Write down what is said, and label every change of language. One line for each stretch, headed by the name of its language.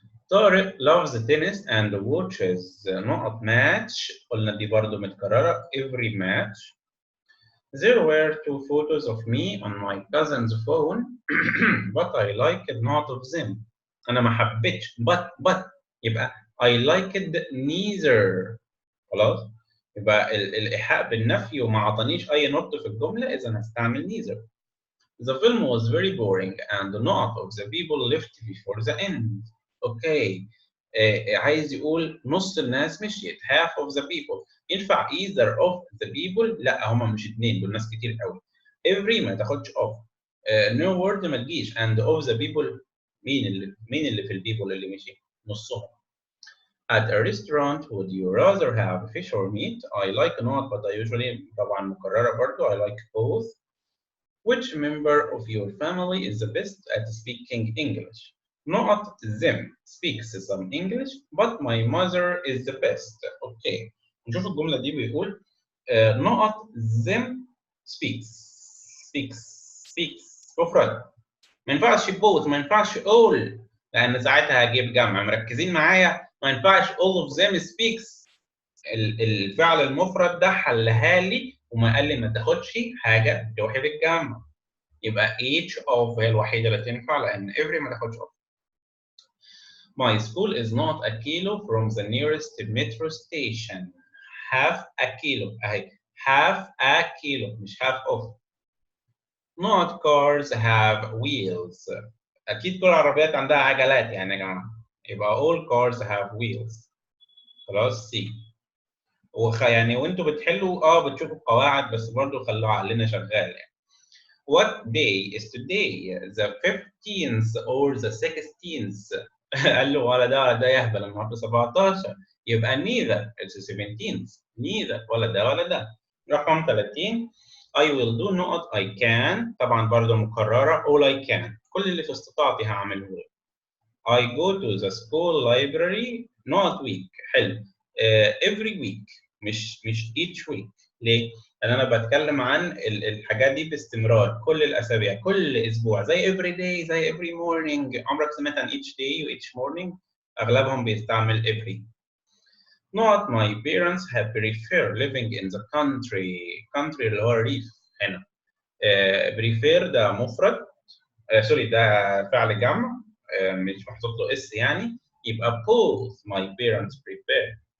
English: طارق loves tennis and watches نقط match.
Arabic: قلنا دي برضو متكررة
English: every match. There were 2 photos of me on my cousin's phone but I liked none of them.
Arabic: أنا ما حبيتش but يبقى
English: I liked neither.
Arabic: خلاص؟ يبقى الإيحاء بالنفي وما عطانيش أي نقطة في الجملة، إذا هستعمل neither.
English: The film was very boring and none of the people left before the end.
Arabic: Okay. عايز يقول نص الناس مشيت.
English: half of the people.
Arabic: ينفع either of the people؟ لا، هما مش اتنين، دول ناس كتير قوي. every ما تاخدش of. no word ما تجيش.
English: and of the people
Arabic: مين اللي في البيبل اللي مشي؟ نصهم.
English: At a restaurant, would you rather have fish or meat? I like not, but I usually
Arabic: طبعا مكررة برضو.
English: I like both. Which member of your family is the best at speaking English? Not them speaks some English, but my mother is the best. Okay.
Arabic: نشوف الجملة دي بيقول not them speaks مفرد. ما ينفعش both، ما ينفعش all، لأن ساعتها هجيب جمع. مركزين معايا؟ ما ينفعش
English: all of them speaks.
Arabic: الفعل المفرد ده حلها لي وما قال لي ما تاخدش حاجة توحي بالجمع. يبقى each of هي الوحيدة اللي تنفع، لأن every ما تاخدش of.
English: My school is not a kilo from the nearest metro station. half a kilo
Arabic: أهي.
English: half a kilo مش half of. Not cars have wheels.
Arabic: أكيد كل العربيات عندها عجلات يعني يا جماعة.
English: يبقى all cars have wheels.
Arabic: خلاص سي. يعني وانتوا بتحلوا بتشوفوا القواعد، بس برضه خلوا عقلنا شغال يعني.
English: What day is today? The 15th or the 16th?
Arabic: قال له ولا ده ولا ده يهبل، النهارده 17.
English: يبقى neither it's the 17th.
Arabic: neither ولا ده ولا ده. رقم 30
English: I will do not I can.
Arabic: طبعا برضه مكررة
English: all I can.
Arabic: كل اللي في استطاعتي هعمله.
English: I go to the school library not week.
Arabic: حلو.
English: every week مش each week.
Arabic: ليه؟ لأن أنا بتكلم عن الحاجات دي باستمرار كل الأسابيع، كل أسبوع، زي every day، زي every morning. عمرك سمعت عن each day و each morning؟ أغلبهم بيستعمل every.
English: Not my parents have prefer living in the country.
Arabic: country اللي هو الريف هنا. prefer ده مفرد. سوري ده فعل جمع. مش محطوط له اس يعني.
English: يبقى both my parents prefer.